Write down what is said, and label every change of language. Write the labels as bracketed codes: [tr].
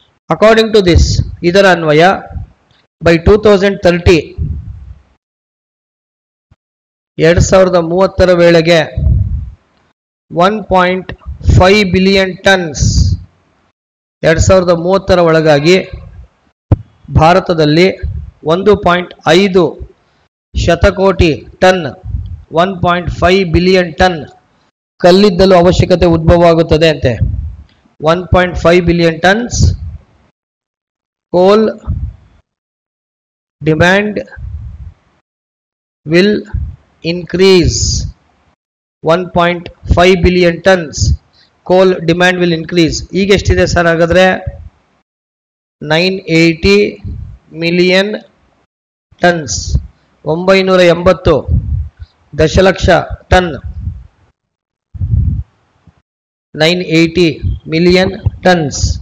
[en] according to this, [kn] ಇದರ ಅನ್ವಯ by 2030, 2030 ವೇಳೆಗೆ 1.5 ಬಿಲಿಯನ್ ಟನ್ಸ್, 2030 ಒಳಗಾಗಿ ಭಾರತದಲ್ಲಿ 1.5 ಶತಕೋಟಿ ಟನ್, 1.5 ಬಿಲಿಯನ್ ಟನ್ ಕಲ್ಲಿದ್ದಲು ಅವಶ್ಯಕತೆ ಉದ್ಭವವಾಗುತ್ತದೆ ಅಂತೆ. [en] 1.5 billion tons coal demand will increase. 1.5 billion tons coal demand will increase. [kn] ಈಗ ಎಷ್ಟಿದೆ ಸರ್ ಹಾಗಾದ್ರೆ? 980 ಮಿಲಿಯನ್ ಟನ್ಸ್, 980 ದಶಲಕ್ಷ ಟನ್, 980 ಮಿಲಿಯನ್ ಟನ್ಸ್.